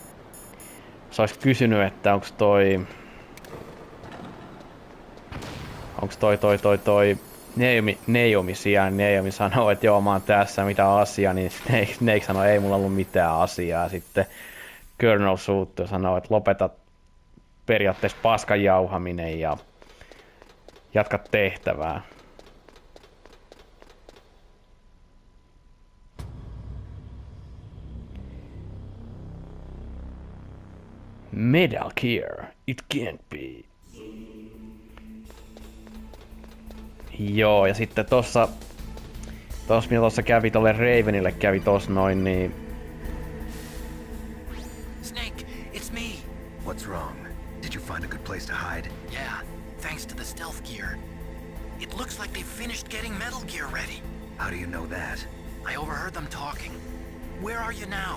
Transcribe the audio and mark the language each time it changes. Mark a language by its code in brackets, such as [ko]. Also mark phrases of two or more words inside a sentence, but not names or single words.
[fi] se olisi kysynyt, että onks toi Naomi siellä, niin Naomi sanoo, että joo mä oon tässä, mitä asiaa, niin Snake sanoo, ei mulla ollut mitään asiaa. Sitten Colonel suuttuu ja sanoo, että lopeta periaatteessa paskan jauhaminen ja jatka tehtävää. [en] Metal Gear, it can't be. [fi] Joo, ja sitten tossa mitä tossa kävi tolle Ravenille kävi tossa noin, niin... [en] Snake, it's me. What's wrong? Did you find a good place to hide? Yeah, thanks to the stealth gear. It looks like they finished getting Metal Gear ready. How do you know that? I overheard them talking. Where are you now?